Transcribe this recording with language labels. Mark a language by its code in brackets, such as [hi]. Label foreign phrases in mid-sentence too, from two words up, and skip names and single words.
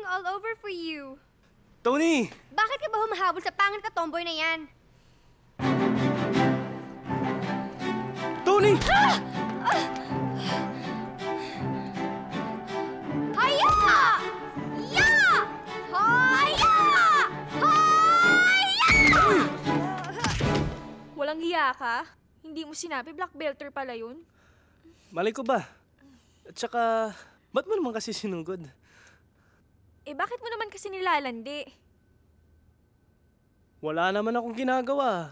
[en] over for you. [tl] Tony! Bakit ka ba humahabol sa pangit na tomboy na yan? Tony! Haya! Ya! Haya! Haya! Walang hiya ka? Hindi mo sinabi [en] black belter [tl] pala yun? Malay ko ba? At saka, ba't mo naman kasi sinugod? Eh bakit mo naman kasi nilalandi? Wala naman akong ginagawa.